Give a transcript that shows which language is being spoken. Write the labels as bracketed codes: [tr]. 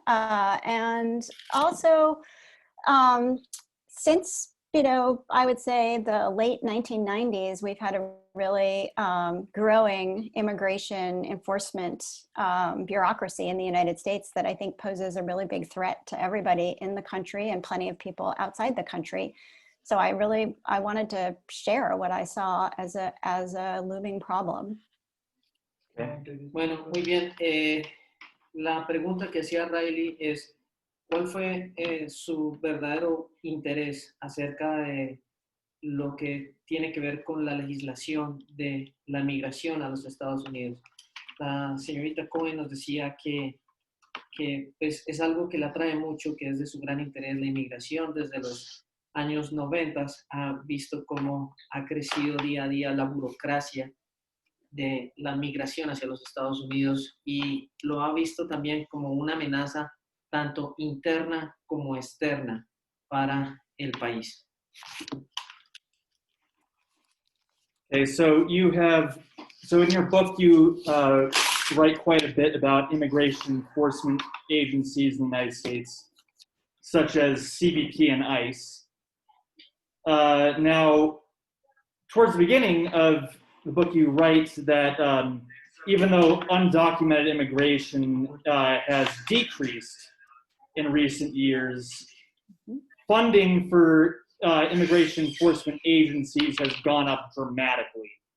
[en] And also, since, I would say the late 1990s, we've had a really growing immigration enforcement bureaucracy in the United States that I think poses a really big threat to everybody in the country and plenty of people outside the country. So I wanted to share what I saw as a looming problem. [es] Bueno, muy bien. La pregunta que hacía Riley es, ¿cuál fue su verdadero interés acerca de lo que tiene que ver con la legislación de la migración a los Estados Unidos? La señorita Cohen nos decía que pues, es algo que la atrae mucho, que es de su gran interés la inmigración. Desde los años 90 ha visto cómo ha crecido día a día la burocracia de la migración hacia los Estados Unidos y lo ha visto también como una amenaza tanto interna como externa para el país. [en] Okay, so in your book you write quite a bit about immigration enforcement agencies in the United States, such as CBP and ICE. Now, towards the beginning of the book, you write that even though undocumented immigration has decreased in recent years, funding for immigration enforcement agencies has gone up dramatically.